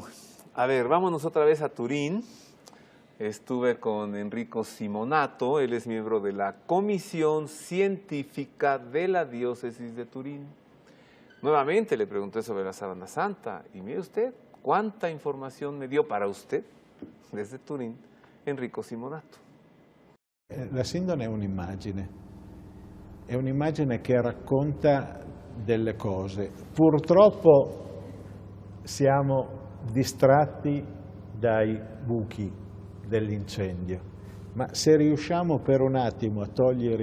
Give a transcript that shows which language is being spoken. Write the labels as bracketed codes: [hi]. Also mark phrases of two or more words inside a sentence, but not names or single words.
[es] A ver, vámonos otra vez a Turín. Estuve con Enrico Simonato, él es miembro de la Comisión Científica de la Diócesis de Turín. Nuevamente le pregunté sobre la Sábana Santa y mire usted cuánta información me dio para usted desde Turín Enrico Simonato. [it] La sindone è un'immagine che racconta delle cose. Purtroppo siamo distratti dai buchi dell'incendio, ma se riusciamo per un attimo a togliere